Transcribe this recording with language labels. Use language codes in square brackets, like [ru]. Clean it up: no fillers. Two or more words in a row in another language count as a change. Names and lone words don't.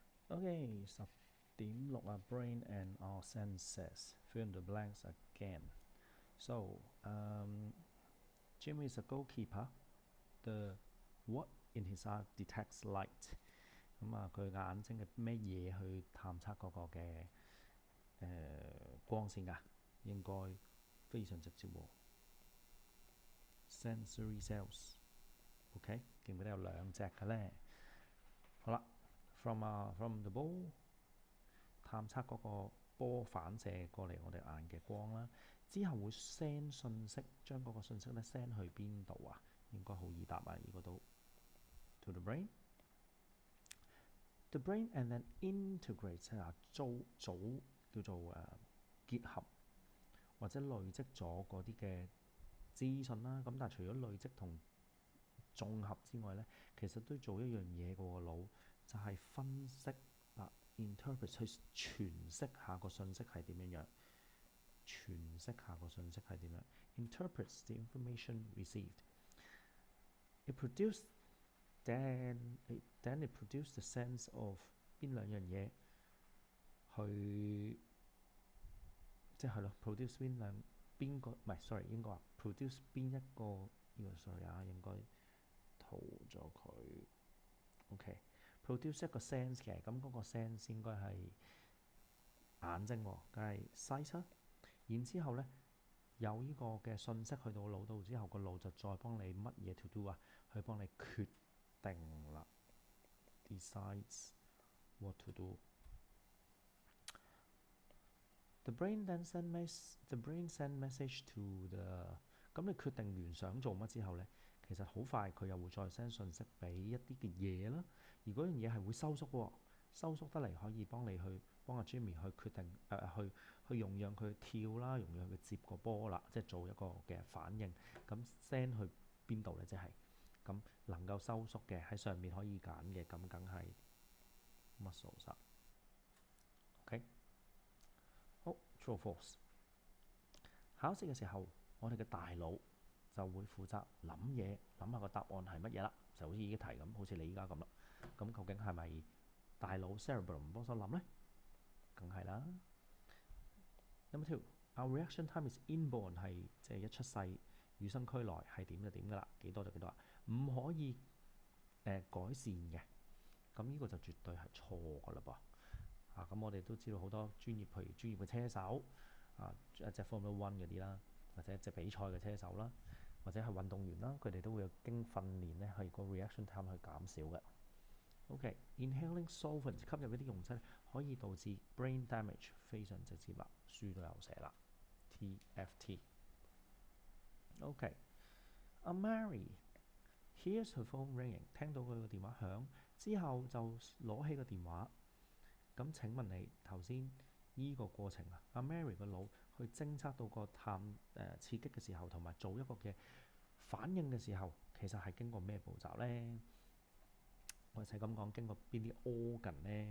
[en] OK，10.6啊 ，brain and our senses. Fill in the blanks again. So, Jim is a goalkeeper. The what in his eye detects light. [yue] 咁啊，佢眼睛嘅咩嘢去探測嗰個嘅光線㗎？應該非常直接喎。 [en] Sensory cells。 [yue] OK，記唔記得有兩隻嘅咧？好啦。 [en] From the ball [yue] 探測嗰個波反射過嚟我哋眼嘅光啦，之後會 send 信息，將嗰個信息咧 send 去邊度啊？應該好易答啊！呢個都 [en] to the brain。 The brain and then integrates [yue] 啊，組叫做結合或者累積咗嗰啲嘅資訊啦。咁但係除咗累積同綜合之外咧，其實都做一樣嘢個腦，就係分析interpret 去詮釋下個信息係點樣，詮釋下個信息係點樣。 [en] Interprets the information received. It produce then it produce the sense of [yue] 邊兩樣嘢去，即係咯 ，produce 邊個唔係 sorry 應該話 produce 邊一個呢個 sorry 啊，應該塗咗佢。OK。produce 一個 sense 嘅，咁嗰個 sense 應該係眼睛喎，梗係 sight 啦。然之後咧，有呢個嘅信息去到腦度之後，個腦就再幫你乜嘢 [en] to do [yue] 啊？去幫你決定啦。 [en] Decides what to do. The brain send message to the [yue] 咁你決定完想做乜之後咧，其實好快佢又會再 send 信息俾一啲嘅嘢啦。而嗰樣嘢係會收縮喎，收縮得嚟可以幫阿 Jimmy 去決定去容讓佢跳啦，容讓佢接個波啦，即係做一個嘅反應。咁 send 去邊度咧？即係咁能夠收縮嘅喺上面可以揀嘅，咁梗係 muscles 啦。OK。 [en] 好 ，true or false？ [yue] 考試嘅時候，我哋嘅大腦就會負責諗嘢，諗下個答案係乜嘢啦。就好似呢啲題咁，好似你依家咁啦。咁究竟係咪大腦 cerebellum 幫手諗咧？梗係啦。 [en] Number 2，our reaction time is inborn [yue] 係即係一出世與生俱來係點就點噶啦，幾多就幾多啦，唔可以改善嘅。咁呢個就絕對係錯噶啦噃。咁我哋都知道好多專業，譬如專業嘅車手一隻 Formula One 嗰啲啦，或者一隻比賽嘅車手啦，或者係運動員啦，佢哋都會有經訓練咧，係個 [en] reaction time [yue] 去減少嘅。 [en] OK，inhaling solvent [yue] 吸入一啲溶劑可以導致 [en] brain damage， [yue] 非常直接啦，書都有寫啦。TFT。 [en] OK，a Mary hears her phone ringing， [yue] 聽到佢個電話響之後就攞起個電話。咁請問你頭先依個過程啊，阿 Mary 個腦去偵測到個刺激嘅時候，同埋做一個嘅反應嘅時候，其實係經過咩步驟咧？或者咁講，經過邊啲 organ 咧？